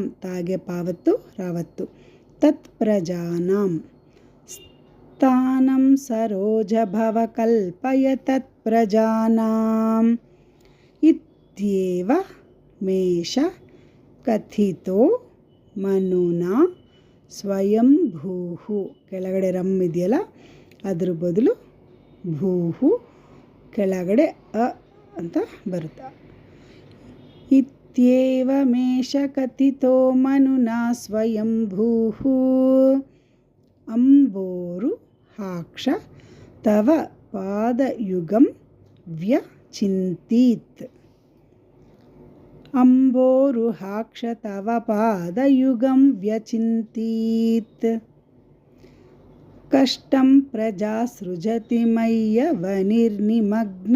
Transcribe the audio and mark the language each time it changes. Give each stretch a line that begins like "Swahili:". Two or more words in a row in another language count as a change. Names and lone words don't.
Sanskrit: तागे पावत्तु रावत्तु तत्प्रजानां. स्थानं सरोजभव कल्पय तत्प्रजानाम्. इत्येव मेष कथितो मनुना ಸ್ವಯಂಭೂಃ.
Kannada: ಕೆಳಗಡೆ ರಮ್ ಇದೆಯಲ್ಲ ಅದ್ರ ಬದಲು ಭೂಹು, ಕೆಳಗಡೆ ಅ ಅಂತ ಬರುತ್ತೆ.
Sanskrit: ಇತ್ಯೇವಮೇಷ ಕಥಿತೋ ಮನುನಾ ಸ್ವಯಂಭೂಃ. ಅಂಬೋರು ಹಾಕ್ಷ ತವ ಪಾದಯುಗಂ ವ್ಯಚಿಂತೀತ್. अंबोरुहाक्ष तव पादयुगं व्यचिन्तीत्. कष्टं प्रजा सृजति मय्य वनिर्निमग्ना.